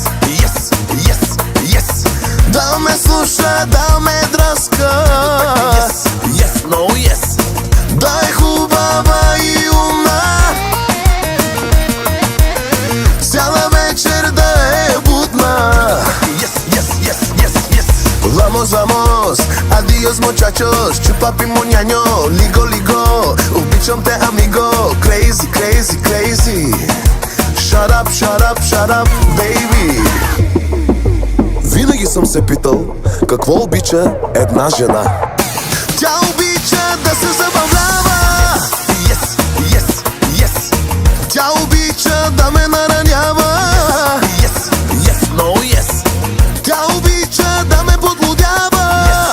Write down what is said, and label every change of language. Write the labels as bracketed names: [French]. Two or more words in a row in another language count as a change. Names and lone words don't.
[Bulgarian] Да ме слуша, да ме дръска. Да е хубава и умна. Цяла вечер да е будна. [Spanish] Vamos, vamos, adios muchachos, chupapi moñaño, ligo, ligo. [Bulgarian] Обичам те, amigo, [English] crazy, crazy, crazy. Shut up, shut up, shut up, baby. [Bulgarian] Винаги съм се питал какво обича една жена. Тя обича да се забавлява. Тя обича да ме наранява. Тя обича да ме подлудява.